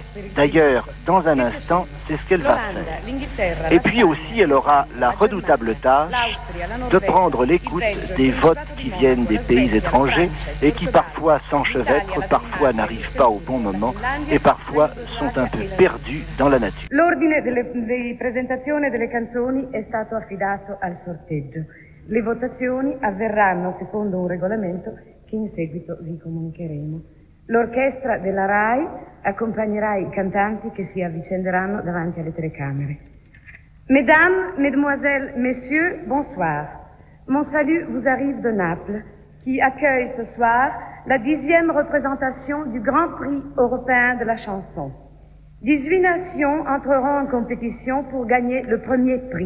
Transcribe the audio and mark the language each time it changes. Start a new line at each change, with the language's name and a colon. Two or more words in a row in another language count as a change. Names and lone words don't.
French: D'ailleurs, dans un instant, c'est ce qu'elle va faire. Et puis aussi, elle aura la redoutable tâche de prendre l'écoute des votes qui viennent des pays étrangers et qui parfois s'enchevêtrent, parfois n'arrivent pas au bon moment et parfois sont un peu perdus dans la nature.
Italian: L'ordine di presentazione delle canzoni è stato affidato al sorteggio. Le votazioni avverranno secondo un regolamento che in seguito vi comunicheremo. L'orchestra della RAI accompagnerà i cantanti che si avvicenderanno davanti alle telecamere.
French: Mesdames, Mesdemoiselles, Messieurs, bonsoir. Mon salut vous arrive de Naples, qui accueille ce soir la 10e représentation du Grand Prix européen de la chanson. 18 nations entreront en compétition pour gagner le premier prix.